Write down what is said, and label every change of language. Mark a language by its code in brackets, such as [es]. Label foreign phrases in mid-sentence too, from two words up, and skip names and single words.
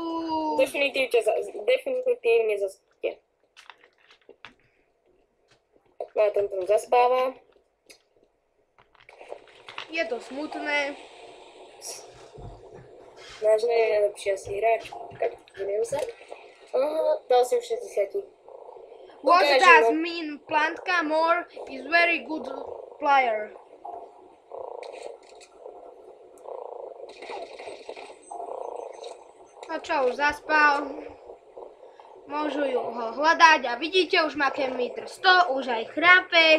[sk] Definitívne zaspíte. No a ten tam zaspáva. Je to smutné. Náš najlepší asi hráč. Budem sa. Aha, dal si v 60. [en] What does mean Plantka more is very good player. [sk] A čo, už zaspal? Môžu ho hľadať a vidíte, už má meter 100, už aj chrápe.